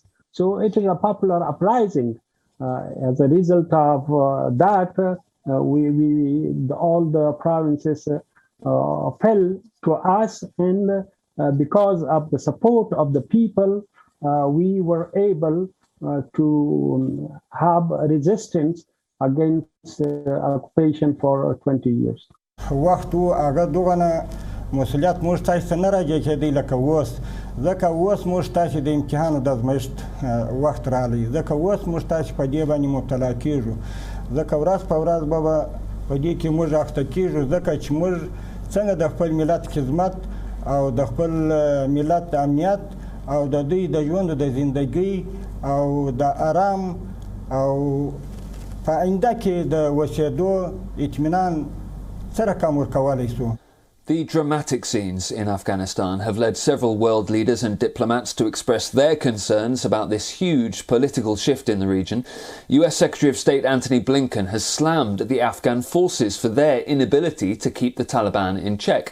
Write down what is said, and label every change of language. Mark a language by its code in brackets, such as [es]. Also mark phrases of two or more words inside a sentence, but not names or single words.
[en] So it is a popular uprising. As a result of that, all the provinces fell to us, and because of the support of the people, we were able to have resistance against occupation for 20 years. [ps] وقتو هغه دغه مسؤلیت موږ تاسو نه راځي چې دی لکه اوس موږ تاسو د امتحانو د ازمایښت وخت راغلی ځکه اوس موږ تاسو په دې باندې مبتلا کیږو ځکه ورځ په ورځ به په دې کې موږ اخته کیږو ځکه چې موږ څنګه د خپل ملت خدمت او د خپل ملت امنیت او د دوی د ژوند د زندګۍ او د آرام او په آینده کې د وسیدو اطمینان سره کوم ورکولای شو. [en] The dramatic scenes in Afghanistan have led several world leaders and diplomats to express their concerns about this huge political shift in the region. US Secretary of State Antony Blinken has slammed the Afghan forces for their inability to keep the Taliban in check.